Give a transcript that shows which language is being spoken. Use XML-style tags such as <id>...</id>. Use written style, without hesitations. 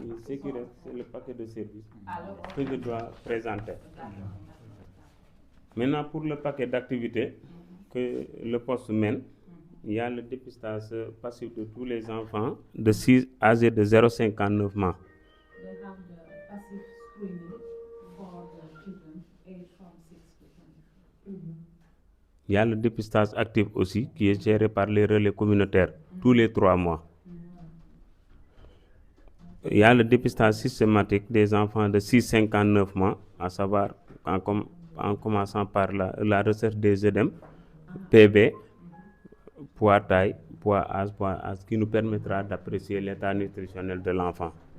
<fr>Ce qui reste, c'est le paquet de services que je dois présenter. Maintenant, pour le paquet d'activités que le poste mène, il y a le dépistage passif de tous les enfants âgés de 0,59 mois.</fr> <en>They have the passive screening for the children aged from 6 to 24.</en> <fr>Il y a le dépistage actif aussi qui est géré par les relais communautaires tous les 3 mois. Il y a le dépistage systématique des enfants de 6,59 mois, à savoir en commençant par la recherche des œdèmes, PB, poids, taille, poids, âge, qui nous permettra d'apprécier l'état nutritionnel de l'enfant.</fr>